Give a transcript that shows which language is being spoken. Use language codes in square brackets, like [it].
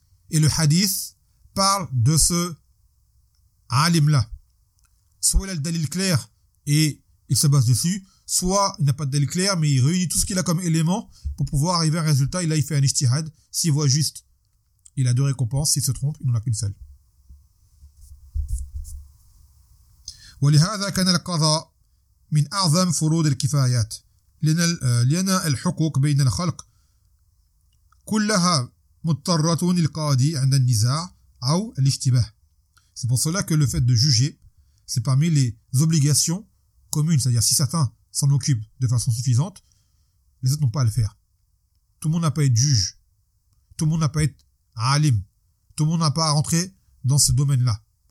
[fr] Et le hadith parle de ce Alim-là. Soit il a le dalil clair, et il se base dessus, soit il n'a pas de dalil clair, mais il réunit tout ce qu'il a comme élément pour pouvoir arriver à un résultat. Et là, il fait un ijtihad. S'il voit juste, il a deux récompenses. S'il se trompe, il n'en a qu'une seule. [ar] ولهذا كان القضاء من أعظم فروض الكفايات لأن الحقوق بين الخلق كلها مضطرة للقاضي عند النزاع أو الاشتباه. [fr] C'est pour cela que le fait de juger, c'est parmi les obligations communes. C'est-à-dire si certains s'en occupe de façon suffisante, les autres n'ont pas à le faire. Tout le monde n'a pas à être juge. Tout le monde n'a pas à être alim. Tout le monde n'a pas à rentrer dans ce domaine-là.